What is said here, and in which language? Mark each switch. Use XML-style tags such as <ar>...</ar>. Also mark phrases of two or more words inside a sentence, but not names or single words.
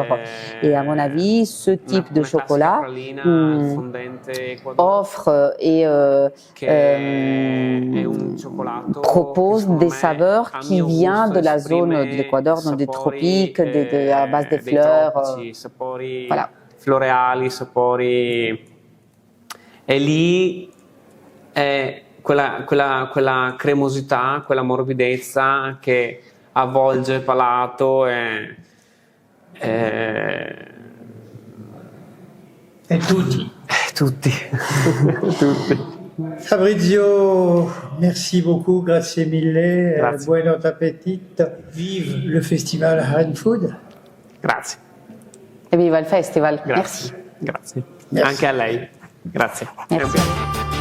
<fr>Et à mon avis, ce type de chocolat offre et propose des saveurs qui viennent de la zone de l'Équateur, dans des tropiques, à base des fleurs. Voilà.</fr> <it>Floreali, sapori. E lì è quella cremosità, quella morbidezza che avvolge il palato e tutti. Tutti. Fabrizio,</it> <fr>merci beaucoup,</fr> <it>grazie mille, buon appetito.</it> <fr>Vive le festival Aren Food.</fr> <it>Grazie. E viva il festival. Grazie.</it> <fr>Merci.</fr> <it>Grazie. Anche a lei. Grazie.</it> <fr>Merci.</fr>